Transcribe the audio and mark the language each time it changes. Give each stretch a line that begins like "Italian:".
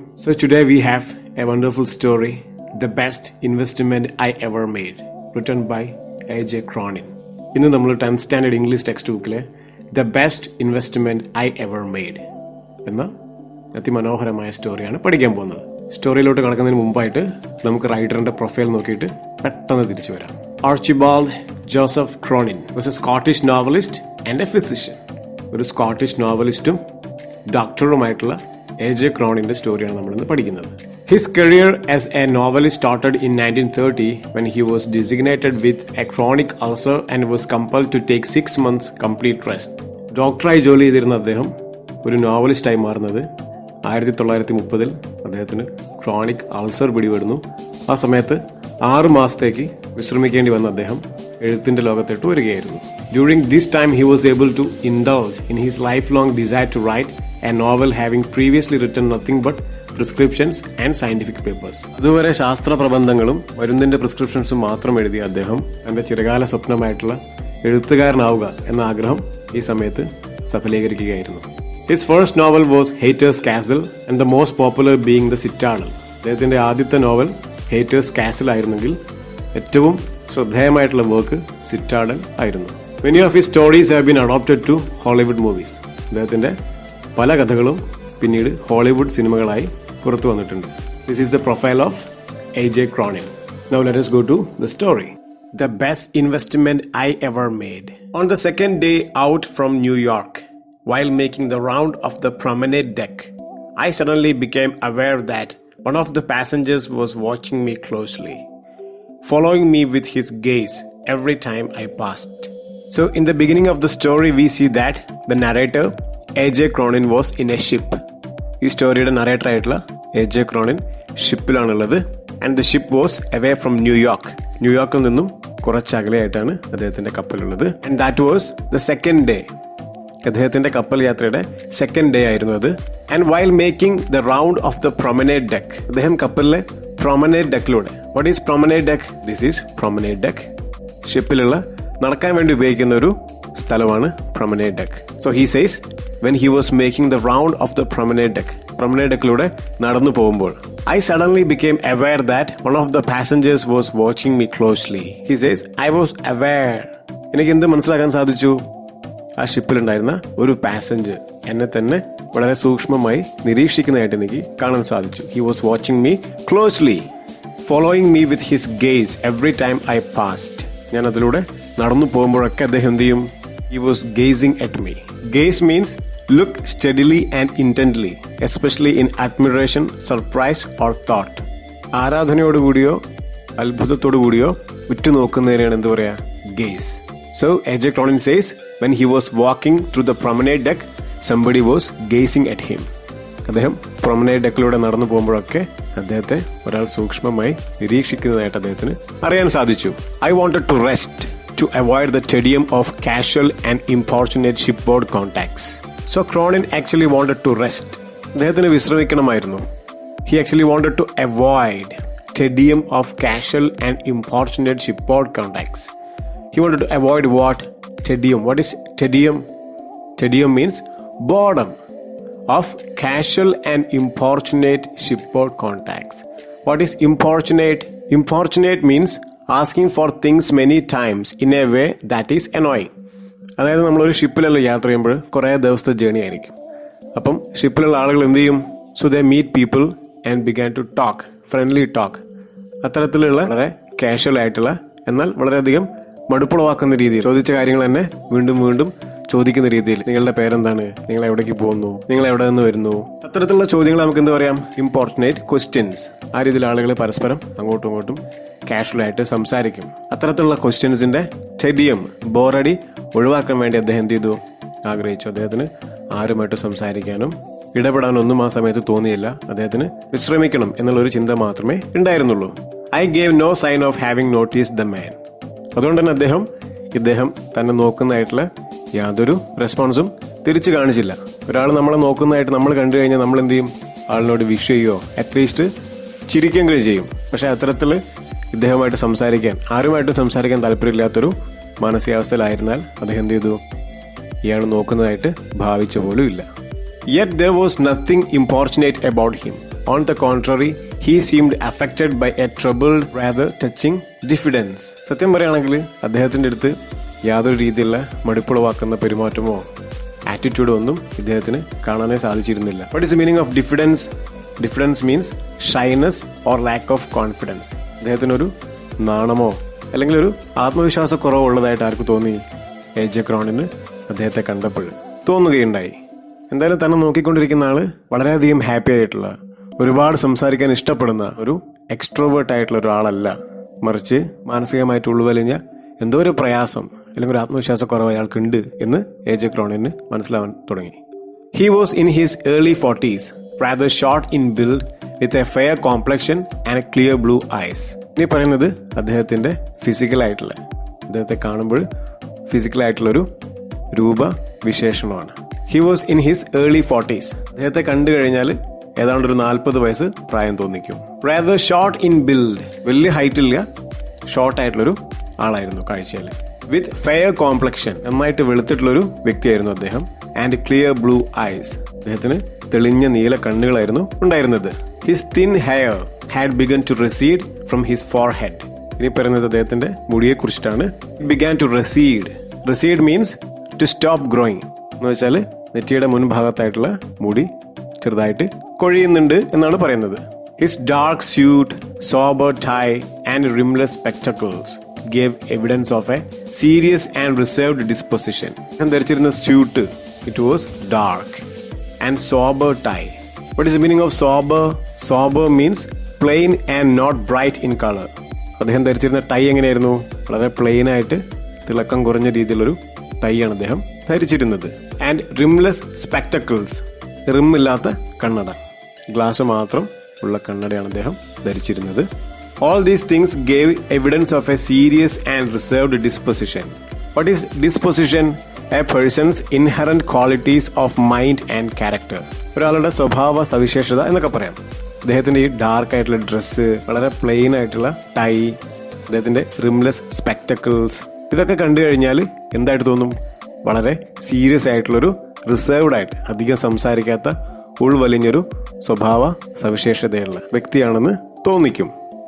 English: So today we have a wonderful story, The Best Investment I Ever Made, written by AJ Cronin.
Malayalam: ഇന്ന് നമ്മൾ 10th standard English text ബുക്കിലെ The Best Investment I Ever Made എന്ന അതിമനോഹരമായ സ്റ്റോറിയാണ് പഠിക്കാൻ പോകുന്നത്. സ്റ്റോറിയിലോട്ട് കടക്കുന്നതിന് മുമ്പായിട്ട് നമുക്ക് റൈറ്ററിന്റെ പ്രൊഫൈൽ നോക്കിയിട്ട് പെട്ടെന്ന് തിരിച്ചു വരാം.
English: Archibald Joseph Cronin was a Scottish novelist and a physician.
Malayalam: ഒരു സ്കോട്ടിഷ് നോവലിസ്റ്റും ഡോക്ടറുമായിട്ടുള്ള AJ ക്രോണിന്റെ സ്റ്റോറിയാണ് നമ്മളിന്ന് പഠിക്കുന്നത്.
English: His career as a novelist started in 1930 when he was designated with a chronic ulcer and was compelled to take 6 months complete rest.
Malayalam: ഡോക്ടറായി ജോലി ചെയ്തിരുന്ന അദ്ദേഹം ഒരു നോവലിസ്റ്റായി മാറുന്നത് 1930 അദ്ദേഹത്തിന് ക്രോണിക് അൾസർ പിടിപെടുന്നു. ആ സമയത്ത് 6 മാസത്തേക്ക് വിശ്രമിക്കേണ്ടി വന്ന അദ്ദേഹം എഴുത്തിന്റെ ലോകത്തോട്ട് വരികയായിരുന്നു.
English: During this time he was able to indulge in his lifelong desire to write a novel, having previously written nothing but prescriptions and scientific papers.
Malayalam: അതുവരെ ശാസ്ത്ര പ്രബന്ധങ്ങളും മരുന്നിന്റെ പ്രിസ്ക്രിപ്ഷൻസും മാത്രം എഴുതിയ അദ്ദേഹം തന്റെ ചിരകാല സ്വപ്നമായിട്ടുള്ള എഴുത്തുകാരനാവുക എന്ന ആഗ്രഹം ഈ സമയത്ത് സഫലീകരിക്കുകയായിരുന്നു.
English: His first novel was Haters Castle and the most popular being The Citadel.
Malayalam: അദ്ദേഹത്തിന്റെ ആദ്യത്തെ നോവൽ ഹേറ്റേഴ്സ് കാസിൽ ആയിരുന്നെങ്കിൽ ഏറ്റവും ശ്രദ്ധേയമായിട്ടുള്ള വർക്ക് സിറ്റാഡൽ ആയിരുന്നു.
English: Many of his stories have been adapted to Hollywood movies.
Malayalam: അദ്ദേഹത്തിന്റെ പല കഥകളും പിന്നീട് ഹോളിവുഡ് സിനിമകളായി പുറത്തു വന്നിട്ടുണ്ട്.
English: This is the profile of AJ Cronin. Now let us go to the story. The best investment I ever made. On the second day out from New York, while making the round of the promenade deck, I suddenly became aware that one of the passengers was watching me closely, following me with his gaze every time I passed. So in the beginning of the story we see that the narrator AJ Cronin was in a ship.
Malayalam: ഈ സ്റ്റോറിയുടെ narrator ആയിട്ടുള്ള AJ Cronin ഷിപ്പിലാണുള്ളത്.
English: And the ship was away from New York.
Malayalam: ന്യൂയോർക്കിൽ നിന്നും കുറച്ച് അകലെയായിട്ടാണ് അദ്ദേഹത്തിന്റെ കപ്പലുള്ളത്.
English: And that was the second day.
Malayalam: അദ്ദേഹത്തിന്റെ കപ്പൽ യാത്രയുടെ second day ആയിരുന്നു അത്.
English: and while making the round of the promenade deck,
Malayalam: അദ്ദേഹം കപ്പലിലെ promenade ഡെക്കിലൂടെ.
English: What is promenade deck? This is promenade deck.
Malayalam: ഷിപ്പിലുള്ള നടക്കാൻ വേണ്ടി ഉപയോഗിക്കുന്ന ഒരു സ്ഥലമാണ് promenade deck.
English: so he says when he was making the round of the promenade deck,
Malayalam: promenade deckലൂടെ നടന്നു പോകുമ്പോൾ,
English: I suddenly became aware that one of the passengers was watching me closely. He says, I was aware.
Malayalam: എനിക്ക് എന്ത് മനസ്സിലാക്കാൻ സാധിച്ചു? ആ ഷിപ്പിലുണ്ടായിരുന്ന ഒരു passenger എന്നെ തന്നെ വളരെ സൂക്ഷ്മമായി നിരീക്ഷിക്കുന്നതായിട്ട് എനിക്ക് കാണാൻ സാധിച്ചു.
English: He was watching me closely, following me with his gaze every time I passed. ഞാൻ അതിലൂടെ നടന്നു പോകുമ്പോഴൊക്കെ അദ്ദേഹം എന്ത് ചെയ്യും? He was gazing at me. Gaze means look steadily and intently, especially in admiration, surprise or thought.
Malayalam: ആരാധനയോടുകൂടിയോ അത്ഭുതത്തോടുകൂടിയോ ഉറ്റുനോക്കുന്നതിനാണ് എന്ത് പറയാ?
English: Gaze. So AJ Cronin says when he was walking through the promenade deck, somebody was gazing at him.
Malayalam: അദ്ദേഹം promenade ഡെക്കിലൂടെ നടന്നു പോകുമ്പോഴൊക്കെ അദ്ദേഹത്തെ ഒരാൾ സൂക്ഷ്മമായി നിരീക്ഷിക്കുന്നതായിട്ട് അദ്ദേഹത്തിന് അറിയാൻ സാധിച്ചു.
English: I wanted to rest to avoid the tedium of casual and importunate shipboard contacts. So Cronin actually wanted to rest.
Malayalam: അദ്ദേഹത്തിന് വിശ്രമിക്കണമായിരുന്നു.
English: He actually wanted to avoid tedium of casual and importunate shipboard contacts. He wanted to avoid what? Tedium. What is tedium? Tedium means boredom of casual and importunate shipboard contacts. What is importunate? Importunate means asking for things many times in a way that is annoying.
Malayalam: അതായത് നമ്മളൊരു ഷിപ്പിലുള്ള യാത്ര ചെയ്യുമ്പോൾ കുറേ ദിവസത്തെ journey ആയിരിക്കും. അപ്പം ഷിപ്പിലുള്ള ആളുകൾ എന്ത് ചെയ്യും?
English: So they meet people and began to talk, friendly talk.
Malayalam: അത്തരത്തിലുള്ള വളരെ കാഷ്വൽ ആയിട്ടുള്ള എന്നാൽ വളരെയധികം മടുപ്പുളവാക്കുന്ന രീതിയിൽ ചോദിച്ച കാര്യങ്ങൾ തന്നെ വീണ്ടും വീണ്ടും ചോദിക്കുന്ന രീതിയിൽ, നിങ്ങളുടെ പേരെന്താണ്, നിങ്ങൾ എവിടേക്ക് പോകുന്നു, നിങ്ങൾ എവിടെ നിന്ന് വരുന്നു, അത്തരത്തിലുള്ള ചോദ്യങ്ങൾ നമുക്ക് എന്ത് പറയാം? ഇമ്പോർട്ടനേറ്റ് ക്വസ്റ്റ്യൻസ്. ആ രീതിയിൽ ആളുകൾ പരസ്പരം അങ്ങോട്ടും ഇങ്ങോട്ടും കാഷ്വൽ ആയിട്ട് സംസാരിക്കും. അത്തരത്തിലുള്ള ക്വസ്റ്റ്യൻസിന്റെ ടെഡിയം, ബോറടി ഒഴിവാക്കാൻ വേണ്ടി അദ്ദേഹം എന്ത് ചെയ്തു? ആഗ്രഹിച്ചു. അദ്ദേഹത്തിന് ആരുമായിട്ട് സംസാരിക്കാനും ഇടപെടാനൊന്നും ആ സമയത്ത് തോന്നിയില്ല. അദ്ദേഹത്തിന് വിശ്രമിക്കണം എന്നുള്ളൊരു ചിന്ത മാത്രമേ ഉണ്ടായിരുന്നുള്ളൂ.
English: I gave no sign of having noticed the man.
Malayalam: അതുകൊണ്ട് തന്നെ ഇദ്ദേഹം തന്നെ നോക്കുന്നതായിട്ടുള്ള യാതൊരു റെസ്പോൺസും തിരിച്ചു കാണിച്ചില്ല. ഒരാൾ നമ്മളെ നോക്കുന്നതായിട്ട് നമ്മൾ കണ്ടു കഴിഞ്ഞാൽ നമ്മൾ എന്ത് ചെയ്യും? ആളിനോട് വിഷ് ചെയ്യുകയോ അറ്റ്ലീസ്റ്റ് ചിരിക്കെങ്കിലും ചെയ്യും. പക്ഷെ അത്തരത്തിൽ ഇദ്ദേഹമായിട്ട് ആരുമായിട്ട് സംസാരിക്കാൻ താല്പര്യമില്ലാത്തൊരു മാനസികാവസ്ഥയിലായിരുന്നാൽ അദ്ദേഹം എന്ത് ചെയ്തു? ഇയാൾ നോക്കുന്നതായിട്ട് ഭാവിച്ച പോലും ഇല്ല.
English: Yet there was nothing importunate about him. On the contrary, he seemed affected by a troubled, rather touching diffidence.
Malayalam: സത്യം പറയുകയാണെങ്കിൽ അദ്ദേഹത്തിൻ്റെ അടുത്ത് യാതൊരു രീതിയിലുള്ള മടുപ്പുളവാക്കുന്ന പെരുമാറ്റമോ ആറ്റിറ്റ്യൂഡോ ഒന്നും ഇദ്ദേഹത്തിന് കാണാനേ സാധിച്ചിരുന്നില്ല.
English: What is the meaning of diffidence? Diffidence means shyness or lack of confidence.
Malayalam: അദ്ദേഹത്തിനൊരു നാണമോ അല്ലെങ്കിൽ ഒരു ആത്മവിശ്വാസക്കുറവോ ഉള്ളതായിട്ട് ആർക്ക് തോന്നി? AJ ക്രോണിന് അദ്ദേഹത്തെ കണ്ടപ്പോൾ തോന്നുകയുണ്ടായി. എന്തായാലും തന്നെ നോക്കിക്കൊണ്ടിരിക്കുന്ന ആള് വളരെയധികം ഹാപ്പി ആയിട്ടുള്ള, ഒരുപാട് സംസാരിക്കാൻ ഇഷ്ടപ്പെടുന്ന ഒരു എക്സ്ട്രോവേർട്ട് ആയിട്ടുള്ള ഒരാളല്ല, മറിച്ച് മാനസികമായിട്ട് ഉൾവലിഞ്ഞ എന്തോ ഒരു പ്രയാസം അല്ലെങ്കിൽ ഒരു ആത്മവിശ്വാസക്കുറവ് അയാൾക്കുണ്ട് എന്ന് AJ ക്രോണിന് മനസ്സിലാവാൻ തുടങ്ങി.
English: He was in his early 40s, rather short in build, with a fair complexion and clear blue eyes.
Malayalam: ഇനി പറയുന്നത് അദ്ദേഹത്തിന്റെ ഫിസിക്കലായിട്ടുള്ള, അദ്ദേഹത്തെ കാണുമ്പോൾ ഫിസിക്കലായിട്ടുള്ളൊരു രൂപവിശേഷണമാണ്.
English: He was in his early 40s.
Malayalam: അദ്ദേഹത്തെ കണ്ടു കഴിഞ്ഞാൽ ഏതാണ്ട് ഒരു 40 വയസ്സ് പ്രായം തോന്നിക്കും.
English: rather short in build,
Malayalam: വലിയ ഹൈറ്റ് ഇല്ല, ഷോർട്ട് ആയിട്ടുള്ളൊരു ആളായിരുന്നു കാഴ്ചയിൽ.
English: with fair complexion,
Malayalam: നന്നായിട്ട് വെളുത്തിട്ടുള്ളൊരു വ്യക്തിയായിരുന്നു അദ്ദേഹം.
English: and clear blue eyes,
Malayalam: അദ്ദേഹത്തിന് തെളിഞ്ഞ നീല കണ്ണുകളായിരുന്നു ഉണ്ടായിരുന്നത്.
English: his thin hair had begun to recede from his forehead.
Malayalam: ഇനി പറയുന്നത് അദ്ദേഹത്തിന്റെ മുടിയെ കുറിച്ചിട്ടാണ്.
English: it began to recede. recede means to stop growing.
Malayalam: എന്ന് വെച്ചാൽ നെറ്റിയുടെ മുൻഭാഗത്തായിട്ടുള്ള മുടി ചെറുതായിട്ട് കൊഴിയുന്നുണ്ട് എന്നാണ് പറയുന്നത്.
English: His dark suit, sober tie and rimless spectacles gave evidence of a serious and reserved disposition.
Malayalam: അദ്ദേഹം ധരിച്ചിരുന്ന suit,
English: it was dark, and sober tie. What is the meaning of sober? Sober means plain and not bright in color.
Malayalam: അദ്ദേഹം ധരിച്ചിരുന്ന tie എങ്ങനെയായിരുന്നു? വളരെ plain ആയിട്ട് തിളക്കം കുറഞ്ഞ രീതിയിലൊരു ടൈ ആണ് അദ്ദേഹം ധരിച്ചിരുന്നത്.
English: and rimless spectacles,
Malayalam: റിമ്മില്ലാത്ത കണ്ണട, ഗ്ലാസ് മാത്രം ഉള്ള കണ്ണടയാണ് അദ്ദേഹം ധരിച്ചിരുന്നത്.
English: All these things gave evidence of a serious and reserved disposition. What is disposition? A person's inherent qualities of mind and character.
Malayalam: ഒരാളുടെ സ്വഭാവ സവിശേഷത എന്നൊക്കെ പറയാം. അദ്ദേഹത്തിന്റെ ഈ ഡാർക്ക് ആയിട്ടുള്ള ഡ്രസ്സ്, വളരെ പ്ലെയിൻ ആയിട്ടുള്ള ടൈ, അദ്ദേഹത്തിന്റെ റിംലെസ് സ്പെക്ടക്കിൾസ്, ഇതൊക്കെ കണ്ടു കഴിഞ്ഞാൽ എന്തായിട്ട് തോന്നും? വളരെ സീരിയസ് ആയിട്ടുള്ളൊരു, റിസർവ്ഡ് ആയിട്ട് അധികം സംസാരിക്കാത്ത, ഉൾവലിഞ്ഞൊരു സ്വഭാവ സവിശേഷതയുള്ള വ്യക്തിയാണെന്ന് തോന്നിക്കും.